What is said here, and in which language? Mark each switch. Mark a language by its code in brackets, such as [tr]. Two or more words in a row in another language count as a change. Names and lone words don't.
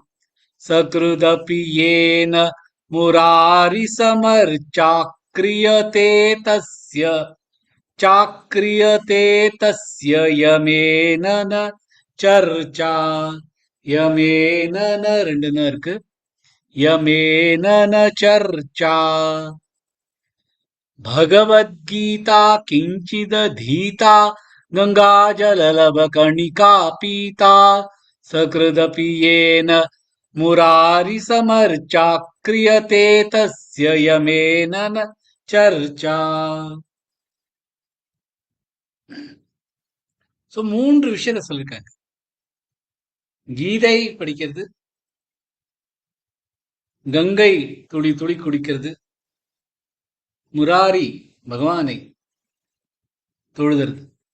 [sa] सकृदपियेन मुरारि समर्चा, क्रियते तस्य, चाक्रियते तस्य यमेन न चर्चा, यमेन न [ta] ரெண்டுன்னு இருக்கு, [sa] यमेन न चर्चा, भगवद्गीता किञ्चिदधीता, गङ्गाजललवकणिका पीता, सकृदपि येन मुरारिसमर्चा, क्रियते तस्य यमेन न चर्चा. [ta] சோ 3 விஷயத்தை சொல்லிருக்காங்க. கீதை படிக்கிறது, கங்கை துளி துளி குடிக்கிறது, முராரி பகவானை தொழுதல்.